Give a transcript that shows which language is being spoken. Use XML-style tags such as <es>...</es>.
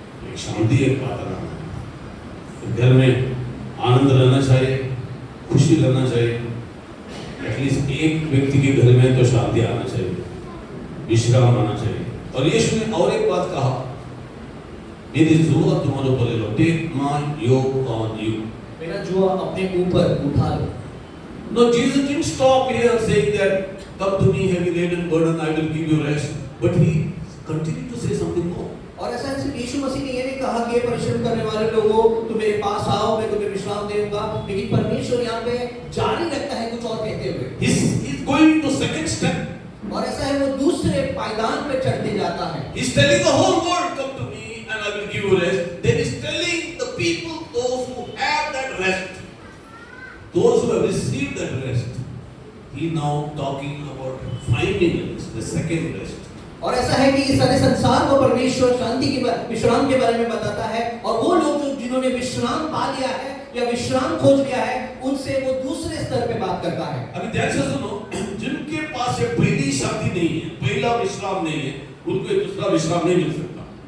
<hi>एक शांति एक प्रार्थना है। घर में आनंद रहना चाहिए, खुशी रहना चाहिए। एटलीस्ट एक व्यक्ति के घर में तो शांति आना चाहिए, विश्राम आना चाहिए। और यीशु ने और एक बात कहा, मेरी जुआ तुम्हारे ऊपर ले लो,</hi> <en>take my yoke on you,</en> <hi>मेरा जुआ अपने ऊपर उठा लो।</hi> <en>No, Jesus didn't stop here saying that, come to me heavy laden burden, I will give you rest. But he continued to say something more.</en> <hi>और ऐसा सिर्फ यीशु मसीह ने ये नहीं कहा कि परिश्रम करने वाले लोगों तुम मेरे पास आओ, मैं तुम्हें विश्राम दूंगा, लेकिन परमेश्वर यहाँ पे जारी रखता है कुछ और कहते हुए।</hi> <en>He's going to second step.</en> <hi>और ऐसा है वो दूसरे पायदान पे चढ़ते जाता है।</hi> <en>He's telling the whole world, come to me and I will give you rest. Then he's telling the people, those who have that rest, those who have received that rest, he now talking about finding rest, the second rest.</en> <hi>और ऐसा है कि इस सारे संसार को परमेश्वर शांति के विश्राम के बारे में बताता है, और वो लोग जो जिन्होंने विश्राम पा लिया है या विश्राम खोज लिया है, उनसे वो दूसरे स्तर पे बात करता है। अभी ध्यान से सुनो, जिनके पास ये पहली शांति नहीं है, पहला विश्राम नहीं है, उनको दूसरा विश्राम नहीं मिल सकता।</hi>